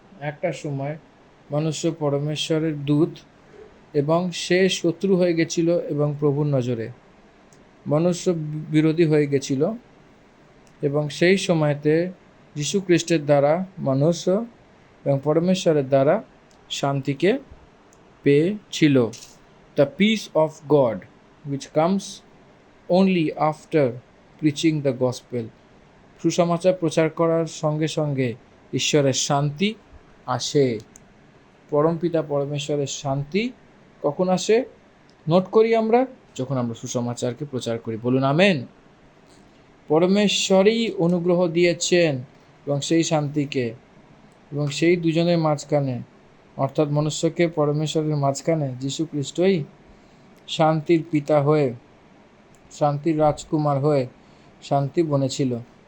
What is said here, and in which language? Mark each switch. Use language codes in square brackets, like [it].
[bn] একটা সময় মনুষ্য পরমেশ্বরের দূত এবং সে শত্রু হয়ে গেছিল এবং প্রভুর নজরে মনুষ্য বিরোধী হয়ে গেছিল, এবং সেই সময়তে যীশু খ্রিস্টের দ্বারা মনুষ্য এবং পরমেশ্বরের দ্বারা শান্তিকে পেয়েছিল। [en] The peace of God which comes only after preaching the gospel. [bn] সুসমাচার প্রচার করার সঙ্গে সঙ্গে ঈশ্বরের শান্তি আসে। পরমপিতা পরমেশ্বরের শান্তি কখন আসে? নোট করি আমরা, যখন আমরা সুসমাচারকে প্রচার করি। বলুন আমেন। পরমেশ্বরই অনুগ্রহ দিয়েছেন এবং সেই শান্তিকে, এবং সেই দুজনের মাঝখানে, অর্থাৎ মনুষ্যকে পরমেশ্বরের মাঝখানে যীশু খ্রিস্টই শান্তির পিতা হয়ে, শান্তির রাজকুমার হয়ে শান্তি বনেছিল।